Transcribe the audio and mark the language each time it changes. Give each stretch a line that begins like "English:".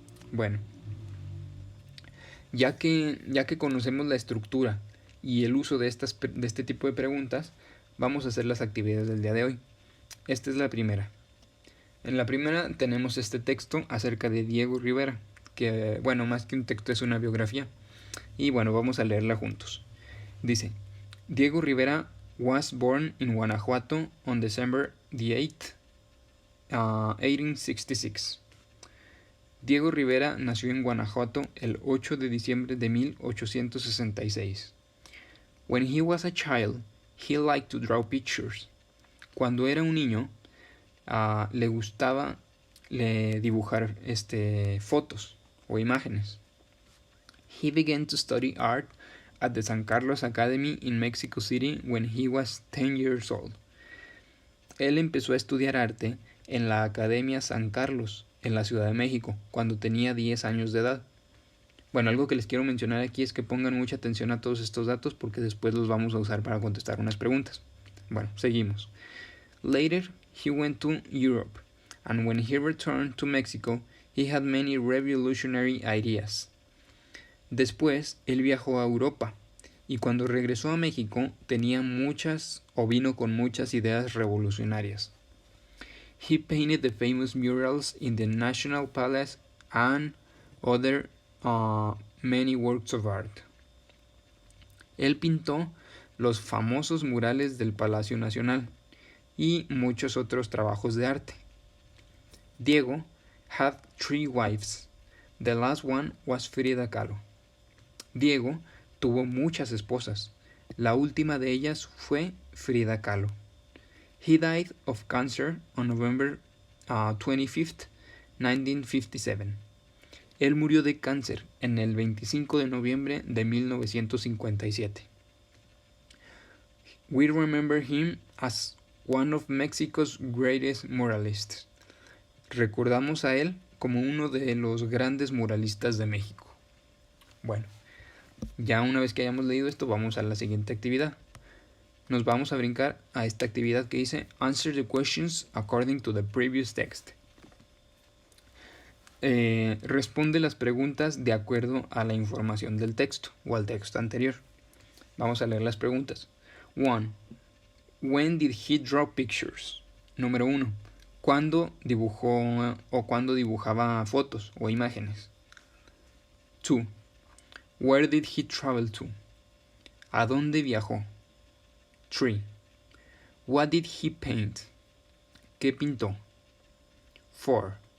Spanish: Bueno, ya que conocemos la estructura y el uso de este tipo de preguntas, vamos a hacer las actividades del día de hoy. Esta es la primera. En la primera tenemos este texto acerca de Diego Rivera, que bueno, más que un texto es una biografía. Y bueno, vamos a leerla juntos. Dice,
English: Diego Rivera was born in Guanajuato on December the 8th, 1866.
Spanish: Diego Rivera nació en Guanajuato el 8 de diciembre de 1866.
English: When he was a child, he liked to draw pictures.
Spanish: Cuando era un niño, le gustaba dibujar fotos o imágenes.
English: He began to study art at the San Carlos Academy in Mexico City when he was 10 years old.
Spanish: Él empezó a estudiar arte en la Academia San Carlos, en la Ciudad de México, cuando tenía 10 años de edad. Bueno, algo que les quiero mencionar aquí es que pongan mucha atención a todos estos datos porque después los vamos a usar para contestar unas preguntas. Bueno, seguimos.
English: Later, he went to Europe, and when he returned to Mexico, he had many revolutionary ideas.
Spanish: Después, él viajó a Europa, y cuando regresó a México vino con muchas ideas revolucionarias.
English: He painted the famous murals in the National Palace and other many works of art.
Spanish: Él pintó los famosos murales del Palacio Nacional y muchos otros trabajos de arte.
English: Diego had 3 wives. The last one was Frida Kahlo.
Spanish: Diego tuvo muchas esposas. La última de ellas fue Frida Kahlo.
English: He died of cancer on November 25th, 1957.
Spanish: Él murió de cáncer en el 25 de noviembre de 1957.
English: We remember him as one of Mexico's greatest muralists.
Spanish: Recordamos a él como uno de los grandes muralistas de México. Bueno, ya una vez que hayamos leído esto, vamos a la siguiente actividad. Nos vamos a brincar a esta actividad que dice
English: Answer the questions according to the previous text.
Spanish: Responde las preguntas de acuerdo a la información del texto o al texto anterior. Vamos a leer las preguntas. 1.
English: When did he draw pictures?
Spanish: Número 1. ¿Cuándo dibujó o cuándo dibujaba fotos o imágenes?
English: 2. Where did he travel to?
Spanish: ¿A dónde viajó?
English: 3. What did he paint?
Spanish: ¿Qué pintó?
English: 4.